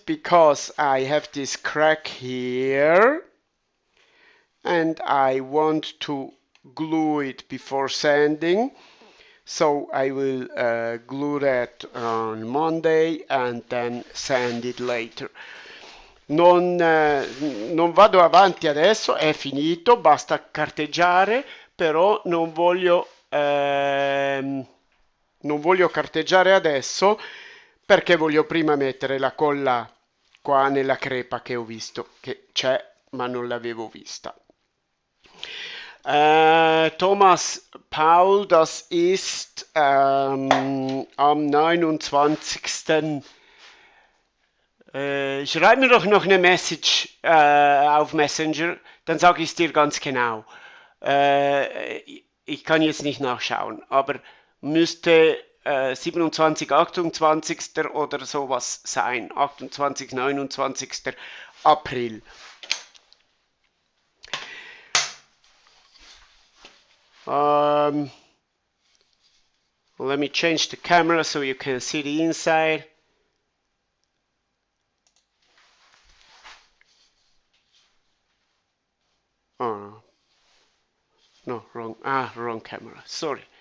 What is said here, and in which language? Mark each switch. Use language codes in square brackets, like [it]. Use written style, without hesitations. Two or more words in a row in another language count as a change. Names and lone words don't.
[en] Because I have this crack here and I want to glue it before sanding. So I will glue that on Monday and then sand it later. [it] Non vado avanti adesso, è finito, basta carteggiare, però non voglio carteggiare adesso perché voglio prima mettere la colla qua nella crepa che ho visto che c'è ma non l'avevo vista. [de] Thomas Paul, das ist am 29. Schreib mir doch noch eine Message auf Messenger, dann sage ich es dir ganz genau. Ich kann jetzt nicht nachschauen, aber müsste 27, 28. oder sowas sein. 28, 29. April. [en] Let me change the camera so you can see the inside. Oh, no, wrong camera, sorry.